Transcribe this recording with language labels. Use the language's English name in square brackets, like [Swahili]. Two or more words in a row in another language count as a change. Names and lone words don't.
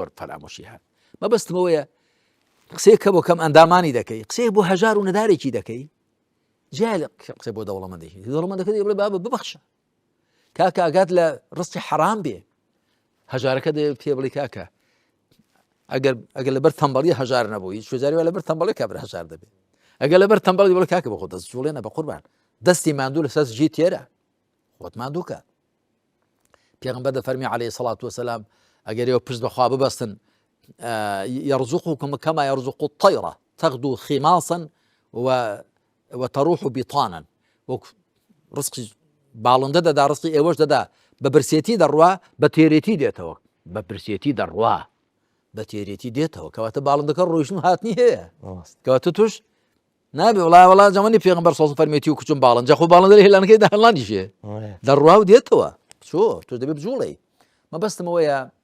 [Central Kurdish] پەرامۆشی هەن مەبەستمەوەیە قسەیەکە بۆ کەم ئەندامانی دەکەی قسەیە بۆ هەژار و نەدارێکی دەکەی جای قسەی بۆ دەوڵەمەندێکی بڵێ بابە ببەخشە کاکە ئاگات لە ڕستی حەرام بێ هەژارەکە پێ بڵێ کاکە ئەگەر لەبەر تەمبەڵی هەژار نەبووی شوێزاری وە لەبەر تەمبەڵی کابرا هەژار دەبێت ئەگەر لەبەر تەمبەڵی بڵێ کاکە بە خۆ دەست جوڵێنە بە قوربان دەستی ماندوو لەسەر ژی تێرە خۆت ماندووکە. پێغەمبەر دەفەرمی [Arabic] عەلەیهی سەڵات وەسەلام [Central Kurdish] ئەگەر ئێوە پشت بەخوا ببەستن [Arabic] يرزقكم كما يرزق الطيرة تغدو خماصا وتروح بطانا [Central Kurdish] رزقي باڵندە دەدا ڕستی ئێوەش دەدا بە برسێتی دەڕوا بە تێرێتی دێتەوە بە برسێتی دەڕوا بە تێرێتی دێتەوە کەواتە باڵندەکە ڕۆیشتن هاتنی هەیە کەواتە توش نابێ وڵا جەمەنی پێغەمبەر سەڵ فەرمێتی و کوچم باڵندە خۆ باڵندە لە هێلانەکەی هەڵاندیشێ دەڕوا و دێتەوە تۆ دەبێ بجوڵەی مەبەستمەوەیە